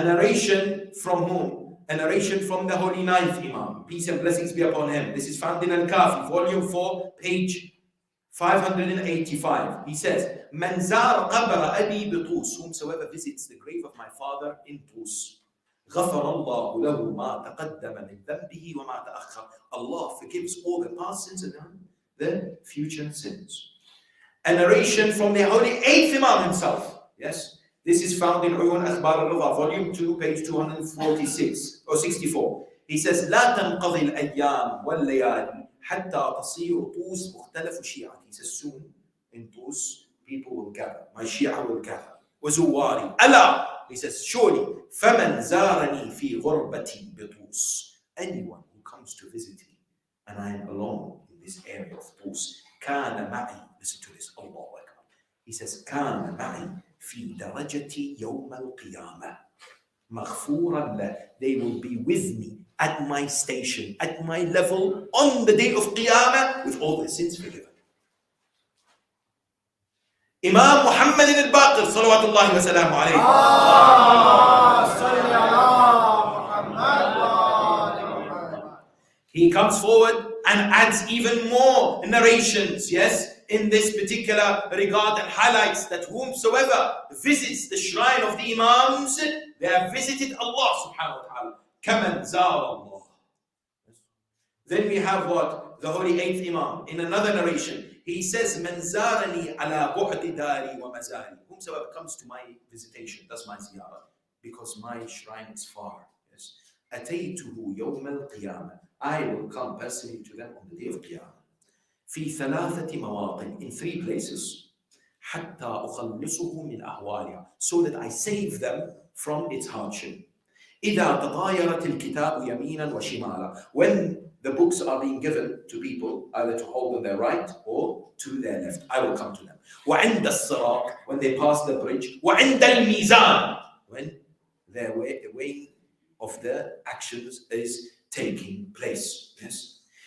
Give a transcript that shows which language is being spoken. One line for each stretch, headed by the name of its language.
English: A narration from whom? A narration from the Holy Ninth Imam. Peace and blessings be upon him. This is found in Al-Kafi, volume 4, page 585. He says,
Arabic: Man zar qabra abi bitus.
English: Whomsoever visits the grave of my father in Tus.
Arabic: غفر الله له ما تقدم من ذنبه وما تأخر.
English: Allah forgives all the past sins and the future sins. A narration from the Holy 8th Imam himself. Yes, this is found in Uyun Akhbar al-Ridha, volume 2, page 246 or 64. He says,
Arabic: لا تنقضي الأيام والليالي حتى تصير طوس مختلف شيعة.
English: He says, soon in Tus, people will gather. My Shia will gather.
Arabic: وزواري ألا.
English: He says, surely,
Arabic: فَمَنْ زَارَنِي فِي غُرْبَةٍ بِطُوس.
English: Anyone who comes to visit me, and I am alone in this area of Tus,
Arabic: كَانَ مَعِي.
English: Listen to this, Allahu Akbar. He says,
Arabic: كَانَ مَعِي فِي دَرَجَةِ يَوْمَ الْقِيَامَةِ مَغْفُورًا لَهُ.
English: They will be with me at my station, at my level, on the day of Qiyamah, with all their sins forgiven. Imam Muhammad al-Baqir,
Arabic: salawatullahi wa salamu alayhi.
English: He comes forward and adds even more narrations, yes, in this particular regard, and highlights that whomsoever visits the shrine of the Imams, they have visited Allah subhanahu wa ta'ala.
Arabic: كَمَنْ زَارَ اللَّهِ.
English: Then we have what? the holy 8th Imam, in another narration, he says,
Arabic: "Man zarani ala bu'di dari wa mazari."
English: Whomsoever comes to my visitation, that's my ziyarah, because my shrine is far. Yes.
Arabic: Ataytuhu yawm al-qiyamah.
English: I will come personally to them on the day of Qiyamah.
Arabic: في ثلاثة مواطن,
English: in 3 places.
Arabic: حتى أخلصه من أهوالها,
English: so that I save them from its hardship.
Arabic: إذا تطايرت الكتاب يمينا وشمالا,
English: when the books are being given to people, either to hold on their right or to their left, I will come to them.
Arabic: وعند الصراط,
English: when they pass the bridge.
Arabic: وعند الميزان,
English: when their weighing of the actions is taking place. Yes.